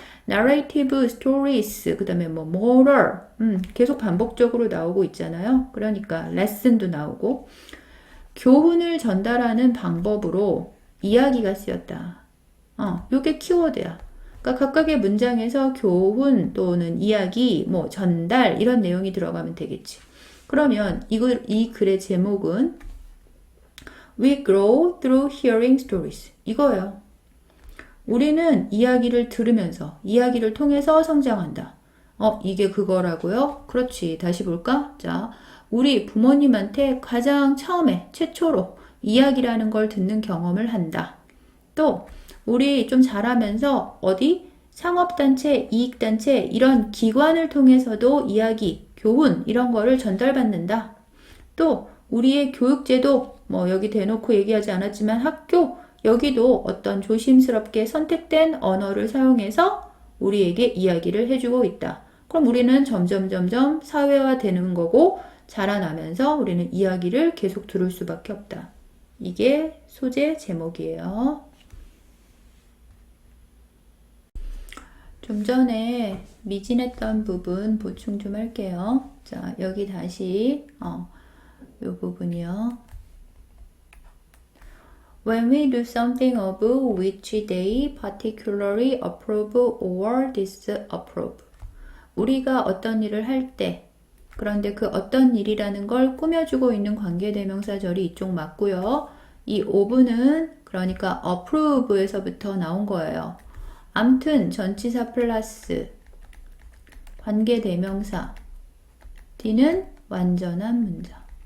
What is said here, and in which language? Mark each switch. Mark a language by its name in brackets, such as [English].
[English] narrative stories, [Korean] 그 다음에 뭐 moral, 계속 반복적으로 나오고 있잖아요. 그러니까 lesson도 나오고 교훈을 전달하는 방법으로 이야기가 쓰였다. 요게 키워드야. 그러니까 각각의 문장에서 교훈 또는 이야기, 뭐 전달 이런 내용이 들어가면 되겠지. 그러면 이 글의 제목은 [English] We grow through hearing stories. [Korean] 이거예요. 우리는 이야기를 들으면서, 이야기를 통해서 성장한다. 이게 그거라고요? 그렇지. 다시 볼까? 자, 우리 부모님한테 가장 처음에, 최초로 이야기라는 걸 듣는 경험을 한다. 또, 우리 좀 자라면서 어디? 상업단체, 이익단체, 이런 기관을 통해서도 이야기, 교훈, 이런 거를 전달받는다. 또, 우리의 교육제도, 뭐 여기 대놓고 얘기하지 않았지만 학교, 여기도 어떤 조심스럽게 선택된 언어를 사용해서 우리에게 이야기를 해주고 있다. 그럼 우리는 점점 사회화되는 거고 자라나면서 우리는 이야기를 계속 들을 수밖에 없다. 이게 소재 제목이에요. 좀 전에 미진했던 부분 보충 좀 할게요. 자, 여기 다시 이 부분이요. [English] When we do something of which they particularly approve or disapprove. [Korean] 우리가 어떤 일을 할 때, 그런데 그 어떤 일이라는 걸 꾸며주고 있는 관계대명사절이 이쪽 맞고요. 이 of는 그러니까 approve에서부터 나온 거예요. 암튼 전치사 플러스 관계대명사 D는 완전한 문장.